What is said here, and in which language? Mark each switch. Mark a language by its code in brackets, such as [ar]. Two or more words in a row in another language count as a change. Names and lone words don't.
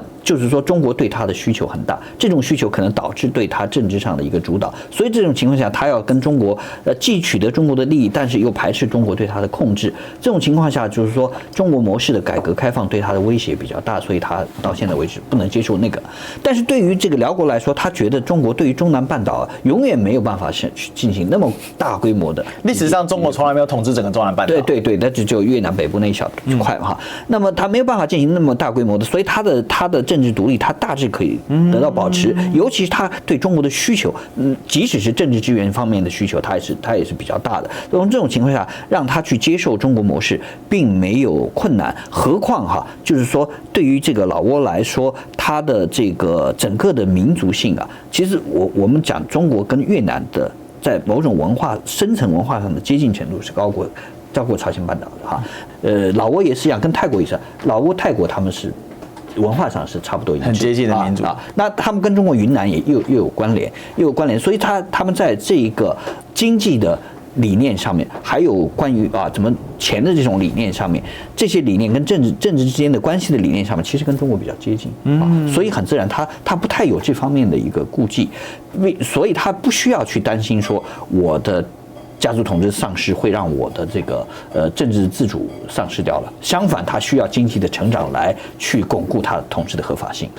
[zh] 就是說，中國對他的需求很大，這種需求可能導致對他政治上的一個主導，所以這種情況下，他要跟中國既取得中國的利益，但是又排斥中國對他的控制。這種情況下，就是說中國模式的改革開放對他的威脅比較大，所以他到現在為止不能接受那個。但是對於這個遼國來說，他覺得中國對於中南半島永遠沒有辦法進行那麼大規模的。歷史上，中國從來沒有統治整個中南半島。對，那只有越南北部那一小塊哈。那麼他沒有辦法進行那麼大規模的，所以他的政治獨立，他大致可以得到保持，尤其是他對中國的需求，即使是政治資源方面的需求，他也是比較大的。從這種情況下，讓他去接受中國模式，並沒有困難。何況哈，就是說，對於這個老挝來說，他的這個整個的民族性啊，其實我們講中國跟越南的在某種深層文化上的接近程度是高過朝鮮半島的哈。老挝也是一樣，跟泰國也是，老挝、泰國他們是文化上是差不多一致，很接近的民族。那他們跟中國雲南也又有關聯，所以他們在這一個經濟的理念上面，還有關於怎麼錢的這種理念上面，這些理念跟政治之間的關係的理念上面，其實跟中國比較接近所以很自然他不太有這方面的一個顧忌，所以他不需要去擔心說我的家族統治喪失會讓我的這個政治自主喪失掉了，相反，他需要經濟的成長來去鞏固他統治的合法性。